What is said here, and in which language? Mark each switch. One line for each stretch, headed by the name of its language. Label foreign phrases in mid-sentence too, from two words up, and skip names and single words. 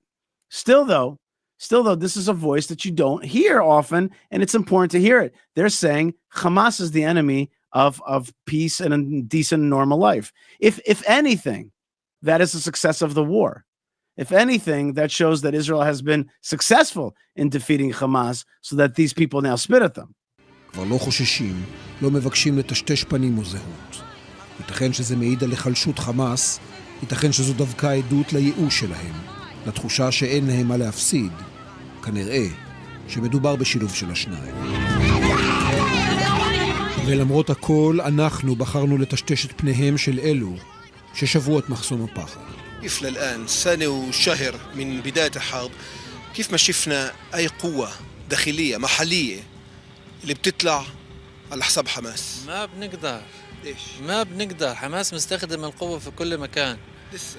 English: Still though, this is a voice that you don't hear often, and it's important to hear it. They're saying Hamas is the enemy of peace and a decent, normal life. If anything, that is a success of the war. If anything, that shows that Israel has been successful in defeating Hamas, so that these people now spit at them.
Hebrew: כבר לא חוששים, לא מבקשים לטשטש פנים או זהות. ייתכן שזה מעיד על החלשות חמאס, ייתכן שזו דווקא עדות לייאוש שלהם, לתחושה שאין להם מה להפסיד. כנראה שמדובר בשילוב של השניים. ולמרות הכל, אנחנו בחרנו לטשטש את פניהם של אלו ששברו את מחסום הפחד.
Arabic: كيف للآن سنة وشهر من بداية الحرب كيف ما شفنا أي قوة داخلية محلية اللي بتطلع على حساب حماس؟ ما بنقدر. ليش؟ ما بنقدر. حماس مستخدم القوة في كل مكان. لسه؟